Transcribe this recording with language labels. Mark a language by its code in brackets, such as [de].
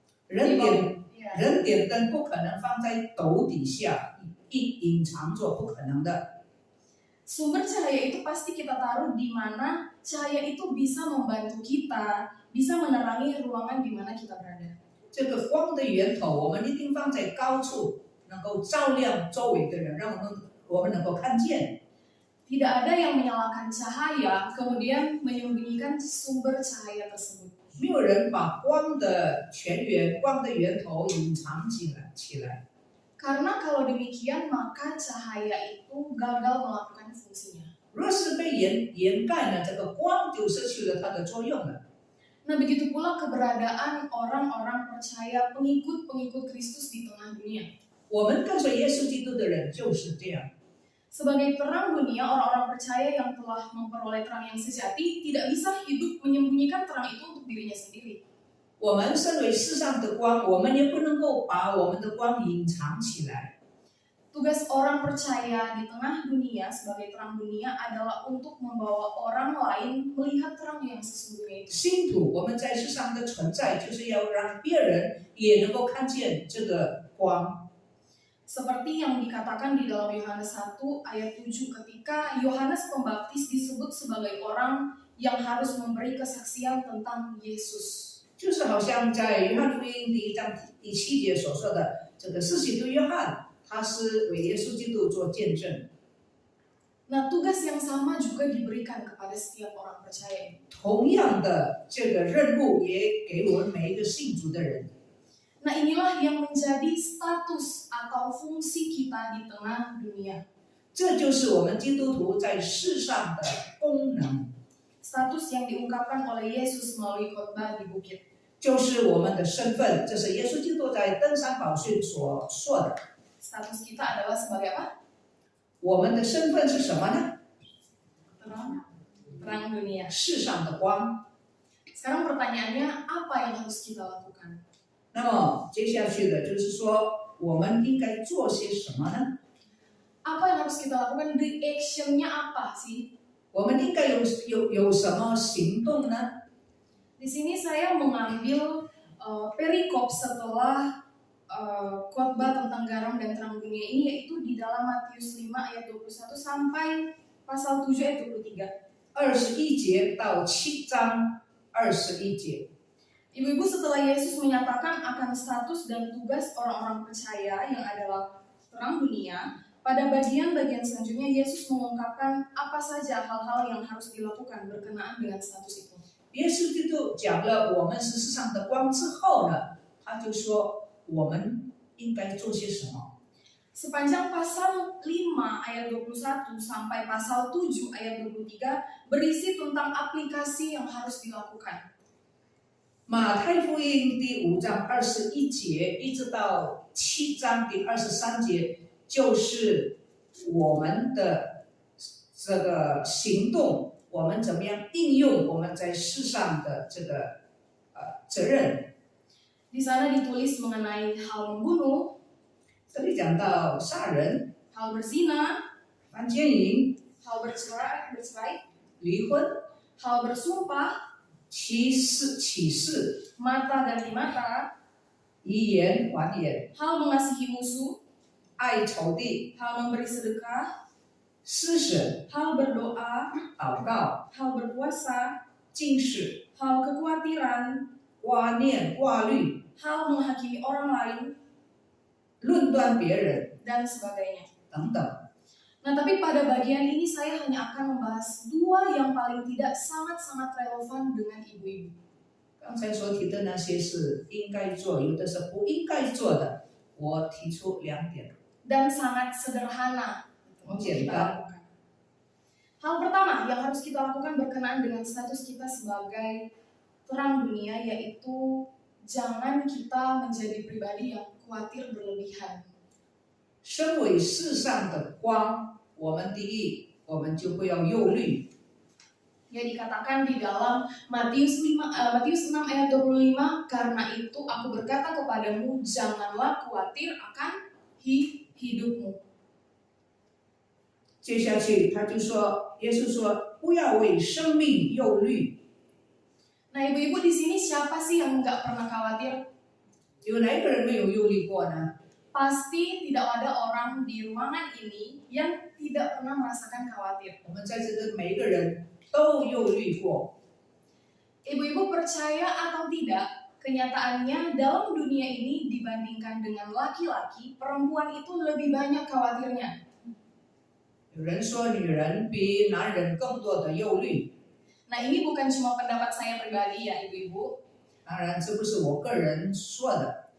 [zh] 人点灯不可能放在斗底下隐藏着，不可能的。 [id] Sumber cahaya itu pasti kita taruh di mana cahaya itu bisa membantu kita, bisa menerangi ruangan di mana kita berada. [zh] 这个光的源头，我们一定放在高处，能够照亮周围的人，让我们能够看见。 [id] Tidak ada yang menyalakan cahaya kemudian menyembunyikan sumber cahaya tersebut. [zh] 没有人把光的泉源、光的源头隐藏起来。 [id] Karena kalau demikian maka cahaya itu gagal melakukan fungsinya. [zh] 若是被掩盖呢，这个光就失去了它的作用了。 [id] Nah begitu pula keberadaan orang-orang percaya pengikut-pengikut Kristus di tengah dunia. [zh] 我们跟随耶稣基督的人就是这样。 [id] Sebagai terang dunia, orang-orang percaya yang telah memperoleh terang yang sejati tidak bisa hidup menyembunyikan terang itu untuk dirinya sendiri. [zh] 我们身为世上的光，我们也不能够把我们的光隐藏起来。 [id] Tugas orang percaya di tengah dunia sebagai terang dunia adalah untuk membawa orang lain melihat terang yang sesungguhnya itu. [zh] 信徒，我们在世上的存在，就是要让别人也能够看见这个光。 [id] Seperti yang dikatakan di dalam Yohanes 1 ayat 7 ketika Yohanes Pembaptis disebut sebagai orang yang harus memberi kesaksian tentang Yesus. [zh] 就是好像在约翰福音第1章第7节所说的，这个施洗的约翰，他是为耶稣基督做见证。 [id] Nah, tugas yang sama juga diberikan kepada setiap orang percaya. [zh] 同样的这个任务也给我们每一个信主的人。 [id] Nah, inilah yang menjadi status atau fungsi kita di tengah dunia. [zh] 这就是我们基督徒在世上的功能， [id] Status yang diungkapkan oleh Yesus melalui khotbah di bukit. [zh] 就是我们的身份，这是耶稣基督在登山宝训所说的。 [id] Status kita adalah sebagai apa? [zh] 我们的身份是什么呢？ [id] Terang dunia. [zh] 世上的光。 [id] Sekarang pertanyaannya, apa yang harus kita lakukan? [zh] 那么接下去的就是说，我们应该做些什么呢？ [id] Apa yang harus kita lakukan? [en] The action- [id] nya apa sih? [zh] 我们应该有什么行动呢？ [id] Di sini saya mengambil perikop setelah khotbah tentang garam dan terang dunia ini, yaitu di dalam Matius 5 ayat 21 sampai pasal 7 ayat 23. [zh] 21节到7章21节。 [id] Ibu-ibu, setelah Yesus menyatakan akan status dan tugas orang-orang percaya yang adalah terang dunia, pada bagian-bagian selanjutnya Yesus mengungkapkan apa saja hal-hal yang harus dilakukan berkenaan dengan status itu. [zh] 耶稣基督讲了我们是世上的光之后呢，他就说我们应该做些什么。 [id] Sepanjang pasal 5 ayat 21 sampai pasal 7 ayat 23 berisi tentang aplikasi yang harus dilakukan. [zh] 马太福音第5章21节一直到7章第23节，就是我们的这个行动，我们怎么样应用我们在世上的这个责任。 [id] Di sana ditulis mengenai hal membunuh, [zh] 这里讲到杀人、 [id] hal berzina, [zh] 犯奸淫、 [id] hal bercerai, [zh] 离婚、 [id] hal bersumpah, [zh] 起誓、 [id] mata ganti mata, [zh] 以言还言、 [id] hal mengasihi musuh, [zh] 爱仇敌、 [id] hal memberi sedekah, [zh] 施舍、 [id] hal berdoa, [zh] 祷告、 [id] hal berpuasa, [zh] 禁食、 [id] hal kekhawatiran, [zh] 挂念、挂虑、 [id] hal menghakimi orang lain, [zh] 论断别人 [id] dan sebagainya. [zh] 等等。 [id] Nah, tapi pada bagian ini saya hanya akan membahas dua yang paling tidak sangat-sangat relevan dengan ibu-ibu. [zh] 刚才所提的那些是应该做，有的是不应该做的。我提出2点， [id] Dan sangat sederhana untuk kita lakukan. Hal pertama yang harus kita lakukan berkenaan dengan status kita sebagai terang dunia, yaitu jangan kita menjadi pribadi yang khawatir berlebihan. [zh] 身为世上的光，我们第一，我们就不要忧虑。 [id] Ya dikatakan di dalam Matius 6 ayat 25, karena itu aku berkata kepadamu, janganlah khawatir akan hidupmu. [zh] 接下去他就说，耶稣说，不要为生命忧虑。 [id] Nah ibu-ibu di sini siapa sih yang nggak pernah khawatir? [zh] 有哪个人没有忧虑过呢？ [id] Pasti tidak ada orang di ruangan ini yang tidak pernah merasakan khawatir. [zh] 我们在这个每一个人都忧虑过。 [id] Ibu-ibu percaya atau tidak, kenyataannya dalam dunia ini dibandingkan dengan laki-laki, perempuan itu lebih banyak khawatirnya. [zh] 有人说女人比男人更多的忧虑， [id] Nah ini bukan cuma pendapat saya pribadi ya ibu-ibu. [zh] 当然这不是我个人说的，